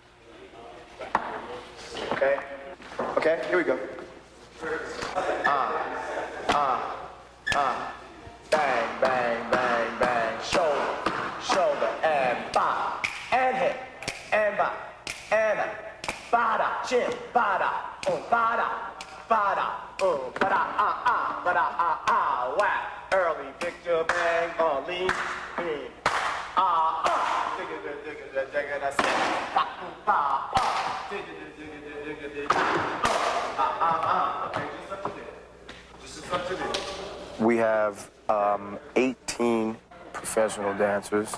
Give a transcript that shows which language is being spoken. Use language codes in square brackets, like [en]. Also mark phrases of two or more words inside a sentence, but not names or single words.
[en] Okay. Okay, here we go. Bang, bang, bang, bang. Shoulder, shoulder, and bop. And hip, and bop, and a. Bada, chin, bada, bada, bada, bada, bada, whack. Early Victor bang, lean, lean. We have 18 professional dancers.